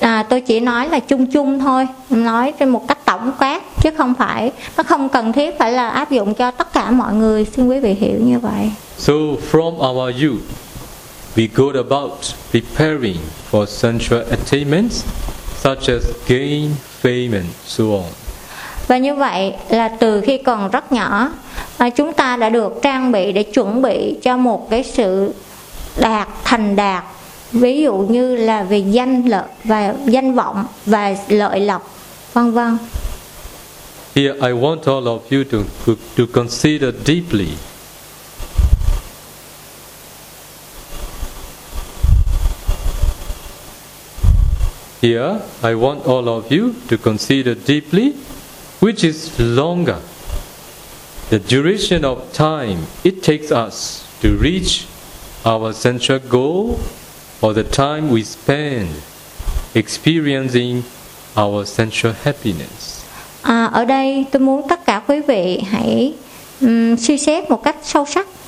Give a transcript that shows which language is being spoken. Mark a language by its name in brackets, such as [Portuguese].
[Vietnamese] Tôi chỉ nói là chung chung thôi, nói trên một cách tổng quát, chứ không phải, nó không cần thiết phải là áp dụng cho tất cả mọi người, xin quý vị hiểu như vậy. [English] So from our youth, we go about preparing for sensual attainments, such as gain, fame, and so on. [Vietnamese] Và như vậy là từ khi còn rất nhỏ, chúng ta đã được trang bị để chuẩn bị cho một cái sự đạt, thành đạt, ví dụ như là về danh lợi và danh vọng và lợi lộc, vân vân. [English] Here I want all of you to consider deeply. Here I want all of you to consider deeply. Which is longer, the duration of time it takes us to reach our sensual goal, or the time we spend experiencing our sensual happiness? [Vietnamese] Ở đây tôi muốn tất cả quý vị hãy suy xét một cách sâu sắc.